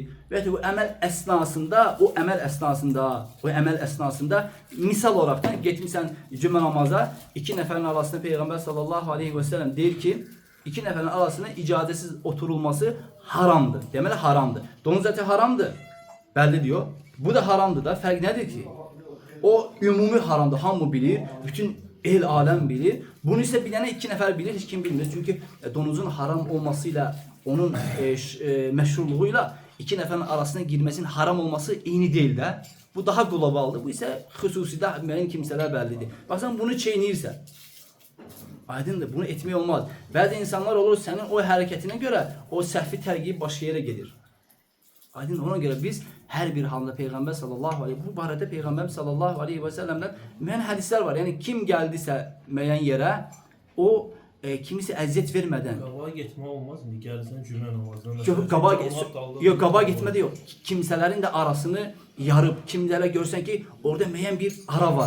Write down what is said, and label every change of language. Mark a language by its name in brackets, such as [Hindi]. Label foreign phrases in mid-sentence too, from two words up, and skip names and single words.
[Azerbaijani] Və o əməl əsnasında misal olaraqdan getmişsən cümə namaza, iki nəfərin arasında Peyğəmbər [Arabic] صلى الله عليه وسلم [Azerbaijani] deyir ki, İki neferin arasında icazesiz oturulması haramdır. Deməli haramdır. Donuz eti haramdır. [Turkish] Belli diyor. [Azerbaijani] Bu da haramdır da. [Turkish] Fark nedir ki? [Azerbaijani] O ümumi haramdır. Hamı bilir. Bütün el alem bilir. Bunu ise bilene iki nefer bilir. [Turkish] Hiç kim bilmez. Çünkü donuzun haram olmasıyla onun meşruluğuyla [Azerbaijani] iki neferin [Turkish] arasına girmesinin haram olması eyni değil de. [Azerbaijani] Bu daha globaldır. Bu ise xüsusi də müəyyən kimsələr bəllidir. Baxsan bunu çeynəyirsən. Aydındır. Bunu etmək olmaz. Bəzi insanlar olur sənin o hərəkətinə görə o səhvi tərgiyib başqa yerə gedir. Aydın, [Turkish] ona göre biz her bir halde [Azerbaijani] Peygamber [Arabic] صلى الله عليه [Azerbaijani] bu barədə Peygamber [Arabic] صلى الله عليه وسلم [Azerbaijani] müəyyən hədislər var. Yani kim geldiyse müəyyən yerə o kimisi əziyyət vermədən. Qabağa getmə olmaz mı? Gəlsən cümlə namazına. Yok, qabağa getmədə yox. Kimsələrin də arasını yarıb, kimlərə görsən ki orada müəyyən bir ara var.